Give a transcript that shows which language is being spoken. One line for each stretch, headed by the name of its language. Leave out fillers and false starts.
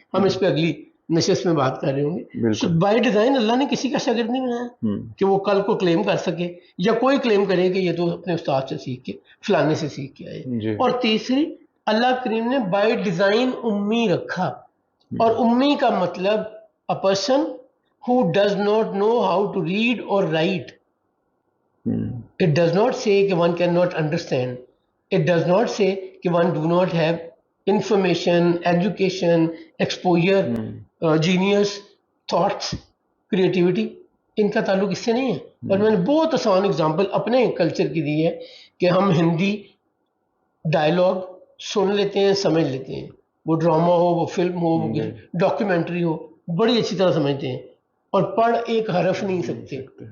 Urdu: ہم اس پہ اگلی نشست میں بات کر رہے ہوں گے. بائی ڈیزائن اللہ نے کسی کا شاگرد نہیں بنایا کہ وہ کل کو کلیم کر سکے, یا کوئی کلیم کرے کہ یہ تو اپنے استاد سے سیکھ کے فلانے سے سیکھ کے آئے. اور تیسری, اللہ کریم نے بائی ڈیزائن امی رکھا, اور امی کا مطلب
English: a person who does not know how to read or write. It does not say that one cannot understand. It does not say that one do not have information, education, exposure, genius, thoughts, creativity.
Urdu: ان کا تعلق اس سے نہیں ہے. اور میں نے بہت آسان اگزامپل اپنے کلچر کی دی ہے کہ ہم ہندی ڈائلاگ سن لیتے ہیں, سمجھ لیتے ہیں, وہ ڈرامہ ہو, وہ فلم ہو, وہ ڈاکیومنٹری ہو, بڑی اچھی طرح سمجھتے ہیں, اور پڑھ ایک حرف نہیں سکتے.